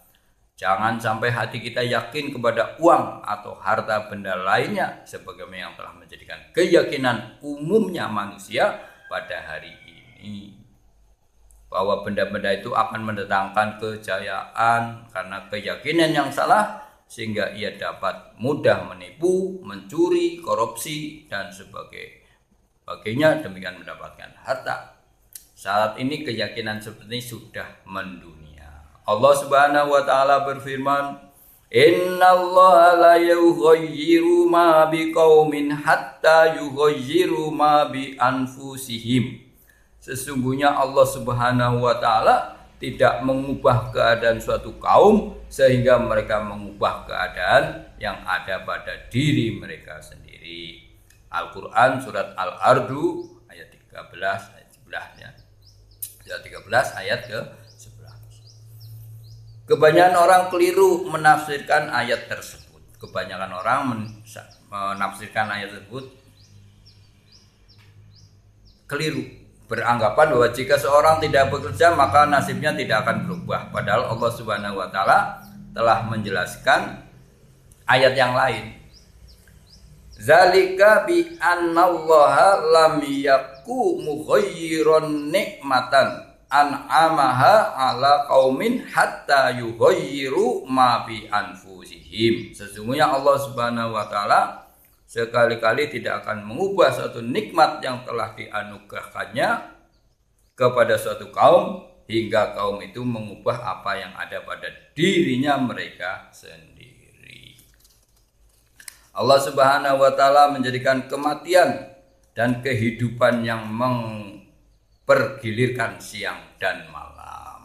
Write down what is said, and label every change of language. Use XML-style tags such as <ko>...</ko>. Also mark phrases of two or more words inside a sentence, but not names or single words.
<id>Jangan sampai hati kita yakin kepada uang atau harta benda lainnya sebagaimana yang telah menjadikan keyakinan umumnya manusia pada hari ini, bahwa benda-benda itu akan mendatangkan kejayaan karena keyakinan yang salah, sehingga ia dapat mudah menipu, mencuri, korupsi, dan sebagainya, demikian mendapatkan harta. Saat ini keyakinan seperti ini sudah mendunia.</id> <ar>الله سبحانه وتعالى berfirman, "إن الله لا يغير ما بقوم حتى يغيروا ما بأنفسهم."</ar> <id>Sesungguhnya</id> <ar>الله سبحانه وتعالى</ar> <id>tidak mengubah keadaan suatu kaum sehingga mereka mengubah keadaan yang ada pada diri mereka sendiri. Al-Qur'an surat Al-Ardu ayat 13 ayat 11 ya. Surat 13 ayat ke-11. Kebanyakan orang keliru menafsirkan ayat tersebut. Kebanyakan orang menafsirkan ayat tersebut keliru. beranggapan bahwa jika seorang tidak bekerja maka nasibnya tidak akan berubah. Padahal</id> <ar>الله سبحانه وتعالى</ar> <id>telah menjelaskan ayat yang lain.</id> <ar>ذلك بأن الله لم يك مغيرا نعمة أنعمها على قوم حتى يغيروا ما بأنفسهم.</ar> <id>Sesungguhnya</id> <ar>الله سبحانه وتعالى</ar> <id>sekali-kali tidak akan mengubah suatu nikmat yang telah dianugerahkannya kepada suatu kaum hingga kaum itu mengubah apa yang ada pada dirinya mereka sendiri.</id> <ar>الله سبحانه وتعالى</ar> <id>menjadikan kematian dan kehidupan yang mempergilirkan siang dan malam.</id>